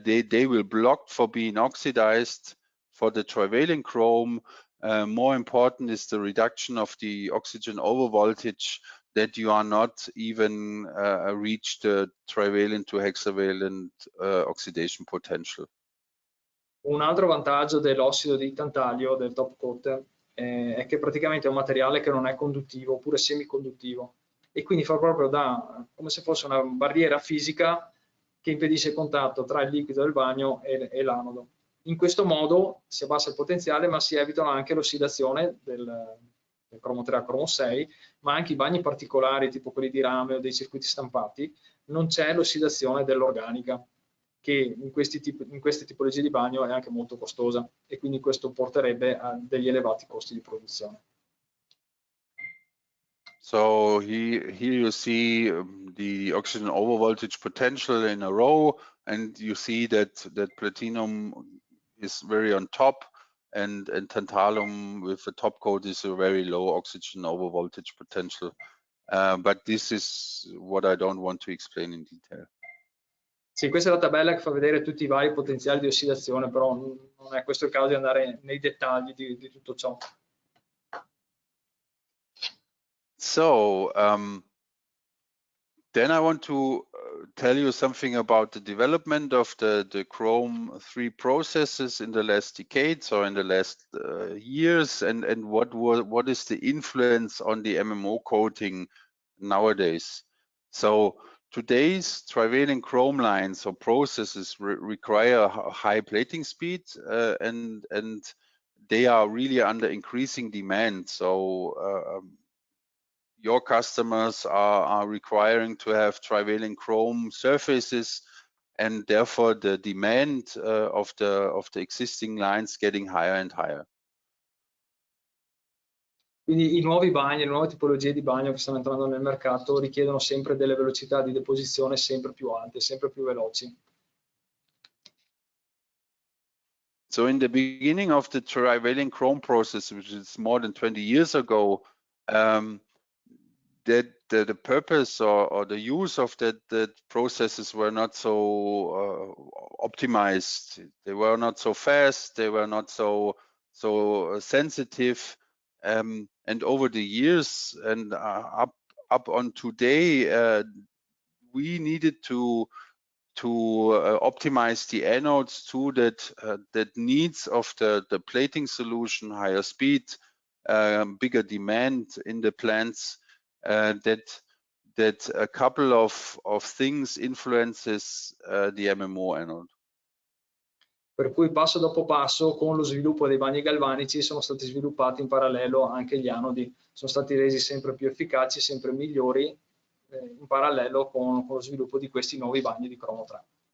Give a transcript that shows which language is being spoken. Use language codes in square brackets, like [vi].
[en] They will block for being oxidized. For the trivalent chrome, more important is the reduction of the oxygen overvoltage, that you are not even reach the trivalent to hexavalent oxidation potential. [it] Un altro vantaggio dell'ossido di tantalio, del top coat, è che praticamente è un materiale che non è conduttivo oppure semiconduttivo, e quindi fa proprio come se fosse una barriera fisica che impedisce il contatto tra il liquido del bagno e l'anodo. In questo modo si abbassa il potenziale, ma si evitano anche l'ossidazione del cromo 3 a cromo 6, ma anche i bagni particolari, tipo quelli di rame o dei circuiti stampati, non c'è l'ossidazione dell'organica, che in queste tipologie di bagno è anche molto costosa, e quindi questo porterebbe a degli elevati costi di produzione. [en] So here you see the oxygen overvoltage potential in a row, and you see that platinum is very on top, and tantalum with the top coat is a very low oxygen overvoltage potential. But this is what I don't want to explain in detail. [it] Sì, questa è la tabella che fa vedere tutti i vari potenziali di ossidazione, però non è questo il caso di andare nei dettagli di tutto ciò. [en] So then I want to tell you something about the development of the Chrome 3 processes in the last decades or in the last years, and what is the influence on the MMO coating nowadays. So today's trivalent chrome lines or processes require a high plating speed, and they are really under increasing demand. So your customers are requiring to have trivalent chrome surfaces, and therefore the demand of the existing lines getting higher and higher. [it] Quindi i nuovi bagni, le nuove tipologie di bagno che stanno entrando nel mercato richiedono sempre delle velocità di deposizione sempre più alte, sempre più veloci. [en] So in the beginning of the trivalent chrome process, which is more than 20 years ago, that the purpose or the use of that processes were not so optimized. They were not so fast. They were not so sensitive. And over the years and up on today, we needed to optimize the anodes to that needs of the plating solution, higher speed, bigger demand in the plants, that a couple of things influences the MMO anode. [it] Per cui passo dopo passo, con lo sviluppo dei bagni galvanici, sono stati sviluppati in parallelo anche gli anodi, sono stati resi sempre più efficaci, sempre migliori, in parallelo con lo sviluppo di questi nuovi bagni di cromo 3.